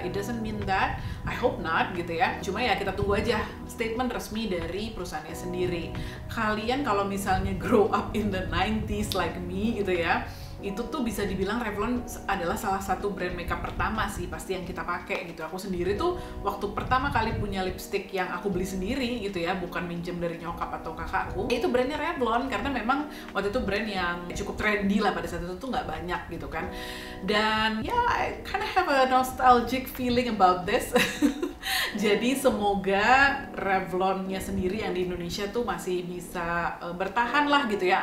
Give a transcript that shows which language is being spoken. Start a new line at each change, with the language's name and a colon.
English: It doesn't mean that, I hope not
Indonesian: gitu ya. Cuma ya kita tunggu aja statement resmi dari perusahaannya sendiri. Kalian kalau misalnya
English: grow up in the 90s like me
Indonesian: gitu ya, itu tuh bisa dibilang Revlon adalah salah satu brand makeup pertama sih pasti yang kita pakai gitu. Aku sendiri tuh waktu pertama kali punya lipstick yang aku beli sendiri gitu ya, bukan minjem dari nyokap atau kakakku, itu brandnya Revlon, karena memang waktu itu brand yang cukup trendy lah pada saat itu tuh nggak banyak gitu kan. Dan ya,
English: I kind of have a nostalgic feeling about this.
Indonesian: Jadi semoga Revlonnya sendiri yang di Indonesia tuh masih bisa bertahan lah gitu ya.